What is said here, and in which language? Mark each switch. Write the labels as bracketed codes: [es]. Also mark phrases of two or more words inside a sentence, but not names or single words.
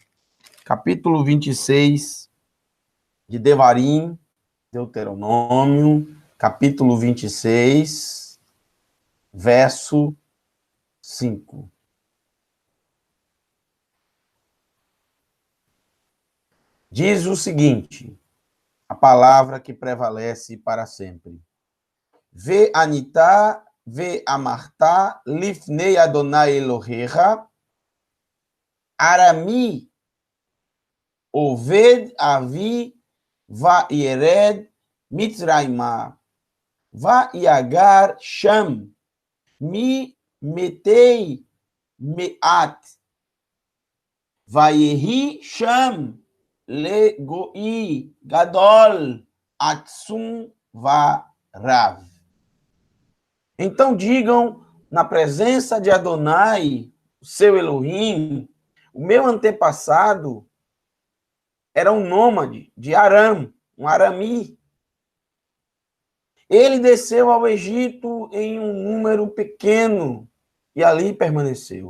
[pt] Capítulo 26 de Devarim, Deuteronômio, capítulo 26, verso 5. Diz o seguinte, a palavra que prevalece para sempre. [he] וענית, ואמרת, לפני אדוני אלוהיך, ארמי, אובד אבי, וירד, מצרימה, ויגר שם, במתי מעט, ויהי שם, לגוי גדול עצום ורב. [pt] Então digam na presença de Adonai, o seu Elohim, o meu antepassado era um nômade de Aram, um arami. Ele desceu ao Egito em um número pequeno e ali permaneceu.